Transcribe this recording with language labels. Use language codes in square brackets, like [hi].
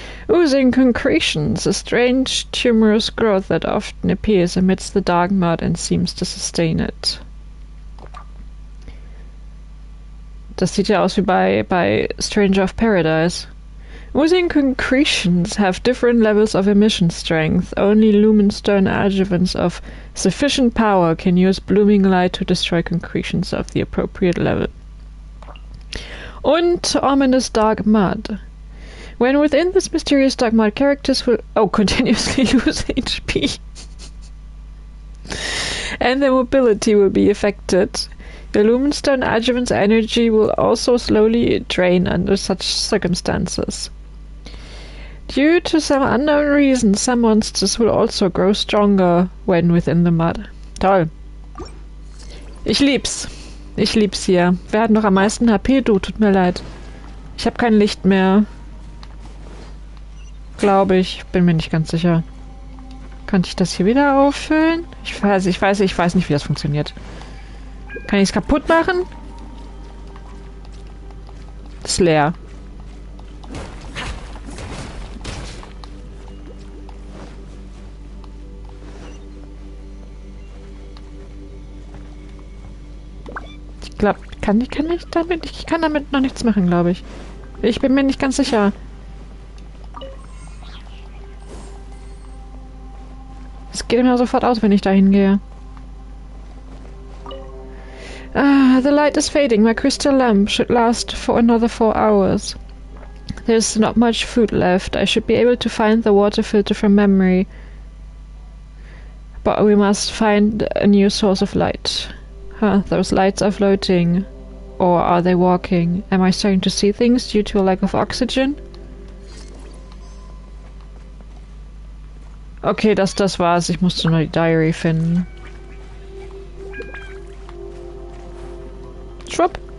[en] Oozing concretions, a strange tumorous growth that often appears amidst the dark mud and seems to sustain it. [de] Das sieht ja aus wie bei Stranger of Paradise. [en] Oozing concretions have different levels of emission strength. Only lumenstone adjuvants of sufficient power can use blooming light to destroy concretions of the appropriate level. Und ominous dark mud. When within this mysterious dark mud, characters will continuously lose HP. And their mobility will be affected. The lumenstone adjuvant's energy will also slowly drain under such circumstances. Due to some unknown reason, some monsters will also grow stronger when within the mud. [de] Toll. Ich lieb's. Ich lieb's hier. Wer hat noch am meisten HP? Du, tut mir leid. Ich habe kein Licht mehr. Glaube ich. Bin mir nicht ganz sicher. Kann ich das hier wieder auffüllen? Ich weiß nicht, wie das funktioniert. Kann ich es kaputt machen? Ist leer. Ich glaube, ich kann damit noch nichts machen, glaube ich. Ich bin mir nicht ganz sicher. Es geht mir sofort aus, wenn ich da hingehe. [en] The light is fading. My crystal lamp should last for another 4 hours. There's not much food left. I should be able to find the water filter from memory. But we must find a new source of light. Huh, those lights are floating. Or are they walking? Am I starting to see things due to a lack of oxygen? [de] Okay, das war's. Ich musste nur die Diary finden. Schwupp.